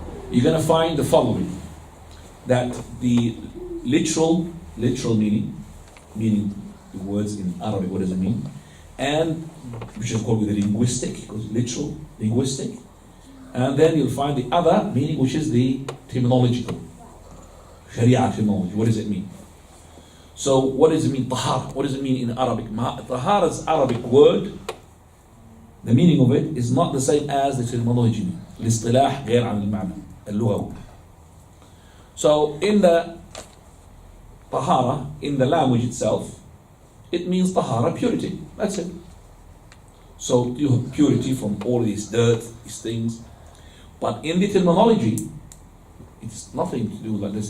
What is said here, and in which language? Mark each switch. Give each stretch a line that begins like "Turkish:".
English: You're going to find the following: that the literal meaning the words in Arabic, what does it mean, and which is called with the linguistic, because literal, linguistic, and then you'll find the other meaning, which is the terminological, Sharia terminology. What does it mean? So what does it mean, tahara? What does it mean in Arabic? Tahara's Arabic word, the meaning of it is not the same as the terminology.
Arabic: الاصطلاح غير عن المعنى اللغوي.
English: So in the tahara, in the language itself, it means tahara, purity. That's it. So you have purity from all these dirt, these things. But in the terminology, it's nothing to do like this.